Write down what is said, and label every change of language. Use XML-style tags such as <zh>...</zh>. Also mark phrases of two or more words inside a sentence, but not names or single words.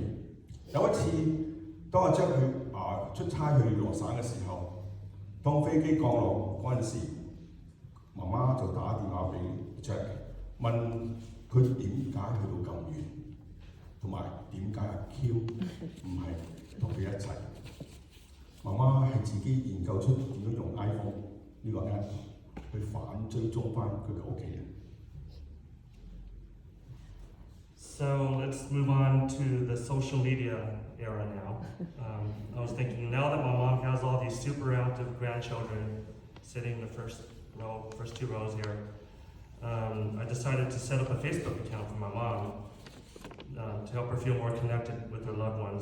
<yue>有一次，當阿 Jack 出差去羅省嘅時候，當飛機降落嗰陣時，媽媽就打電話俾 Jack 問佢點解去到咁遠，同埋點解阿 Q 唔係同佢一齊。媽媽係自己研究出點樣用 iPhone 呢個 app 去反追蹤翻佢嘅屋企人。</yue> <en>So let's move on to the social media era now. I was thinking, now that my mom has all these super active grandchildren sitting in the first 2 rows here, I decided to set up a Facebook account for my mom to help her feel more connected with her loved ones.</en>